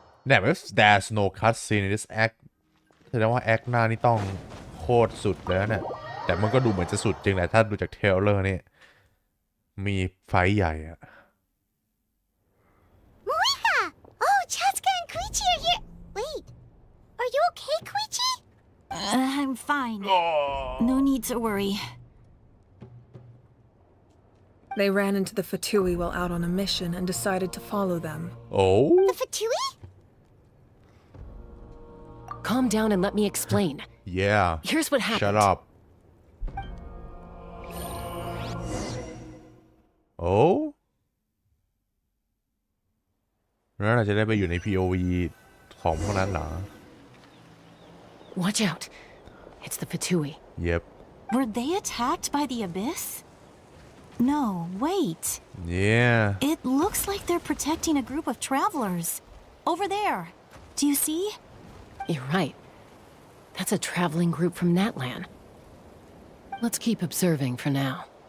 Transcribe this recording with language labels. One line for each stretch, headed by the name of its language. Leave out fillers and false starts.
English: Now, if there's no cutscene in this act
Thai: แสดงว่าแอคหน้านี่ต้องโคตรสุดแล้วเนี่ยแต่มันก็ดูเหมือนจะสุดจริงแหละถ้าดูจากเทรลเลอร์นี่มีไฟใหญ่อะ
English: Marika! Oh, Chaska and Koichi are here. Wait, are you okay, Koichi? I'm fine. No need to worry. They ran into the Fatui while out on a mission and decided to follow them. Oh? The Fatui? Calm down and let me explain. Yeah. Here's what happened. Shut up. Oh?
Thai: แล้วเราจะได้ไปอยู่ใน POV ของพวกนั้นเหรอ
English: Watch out. It's the Fatui. Yep. Were they attacked by the abyss? No, wait. Yeah. It looks like they're protecting a group of travelers. Over there. Do you see? You're right. That's a traveling group from Natlan. Let's keep observing for now.